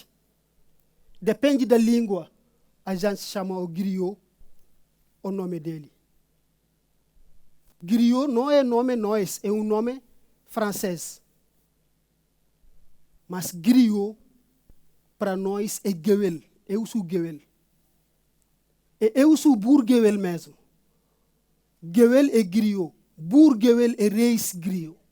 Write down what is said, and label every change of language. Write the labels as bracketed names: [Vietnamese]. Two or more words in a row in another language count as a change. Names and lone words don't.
[Portuguese] Depende da língua, a gente chama o griot o nome dele. Griot não é nome nós, é um nome francês. Mas griot, para nós, é guewel. Eu sou guewel. E eu sou [Wolof] bour guewel [Portuguese] mesmo. Guewel é griot. [Wolof] Bour guewel [Portuguese] é reis griot.